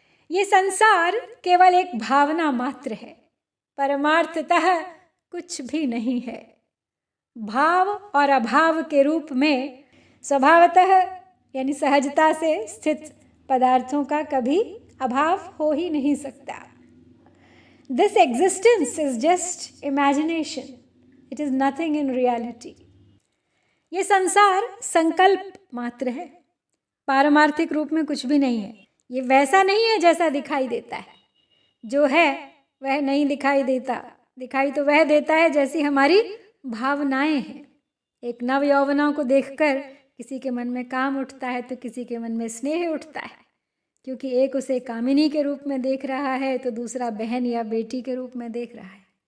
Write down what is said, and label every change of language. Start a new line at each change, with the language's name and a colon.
Hindi: ये संसार केवल एक भावना मात्र है, परमार्थतः कुछ भी नहीं है। भाव और अभाव के रूप में स्वभावतः यानी सहजता से स्थित पदार्थों का कभी अभाव हो ही नहीं सकता।
English: This existence is just imagination. It is nothing in reality.
Hindi: ये संसार संकल्प मात्र है, पारमार्थिक रूप में कुछ भी नहीं है। ये वैसा नहीं है जैसा दिखाई देता है। जो है वह नहीं दिखाई देता, दिखाई तो वह देता है जैसी हमारी भावनाएं हैं। एक नव यौवना को देखकर किसी के मन में काम उठता है तो किसी के मन में स्नेह उठता है, क्योंकि एक उसे कामिनी के रूप में देख रहा है तो दूसरा बहन या बेटी के रूप में देख रहा है।